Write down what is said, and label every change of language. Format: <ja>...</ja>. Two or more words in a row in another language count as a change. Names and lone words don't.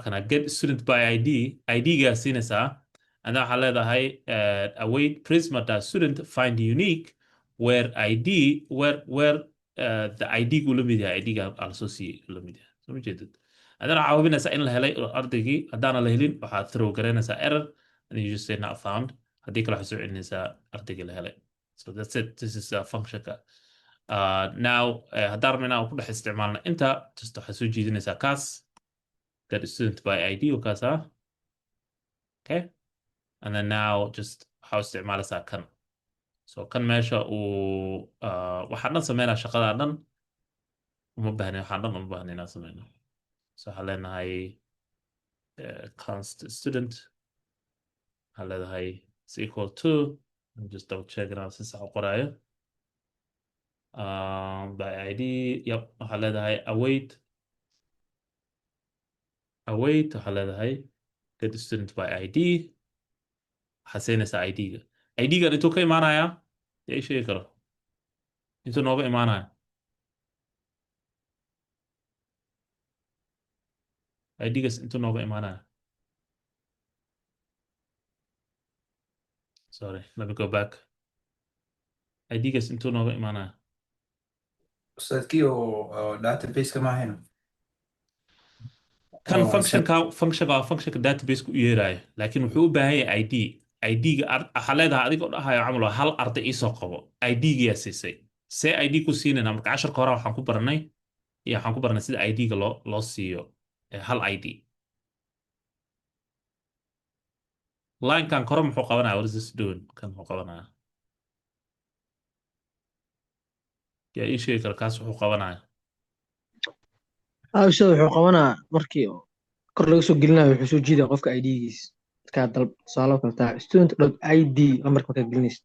<so>kana</so> <en>get student by ID-ga</en> <so>siinaysaa</so> <en>and then</en> <so>waxaa leedahay</so> <en>await prisma dot student find unique where ID where the</en> <so>ID-gu la mid yahay ID-ga aan soo siiyey la mid yahay soo ma jeedid</so> <en>and then</en> <so>waxaa hubinaysaa in la helay ardaygii haddaana la helin waxaad throw garaynaysaa error</so> <en>and you just say not found</en> <so>haddii kale waxay soo celinaysaa ardayga la helay.</so> <en>So that's it. This is a functionka.</en> <so>Now haddaan rabno inaan ku dhex isticmaalno inta just waxaa soo jiidanaysaa kaas</so> <en>get student by ID</en> <so>oo kaas ah.</so> <en>Okay, and then now just</en> <so>waxaa isticmaalaysaa kan. So kan meesha uu waxaan dhan sameynaa shaqadaa dhan uma baahnin, waxaan dhan uma baahnin inaan sameyno. So waxaan leenahay</so> <en>const student,</en> <so>waxaan leedahay</so> <en>is equal to, just double check</en> <so>inaan si sax u qoraayo.</so> <en>By ID, yep,</en> <so>waxaan leedahay await, waxaan leedahay</so> <en>get student by ID,</en> <so>waxaa siinaysaa ID-ga. ID-gan intuu ka imaanaya yaa ii sheegi karo intuu nooga imaanaya. ID-gas intuu nooga imaanaya.</so> <en>Sorry, let me go back.</en> <so>ID-gas intuu nooga imaanaya. ustaadkii oo database-ka ma ahayno kan oo functionka database-ku u yeerayo laakiin wuxuu u baahan yahay ID. ID-ga waxaa leedahay adigoo dhahayo camal waa hal arday iisoo qabo. ID-ga yaa siisay. See ID ku siinayna marka casharka hore waxaan ku baranay sida ID-ga loo siiyo hal ID. Line-kan kore muxuu qabanaya?</so> <en>What is this doing?</en> <so>Kan muxuu qabanaya? yaa ii sheegi kara kaas wuxuu qabanaya. ustaad wuxuu qabanaa markii kor laga soo gelinayo wuxuu soo jiidaya qofka ID-giis markaa tusaale kale tahay student.id lambarka markaa gelinaysa.</so>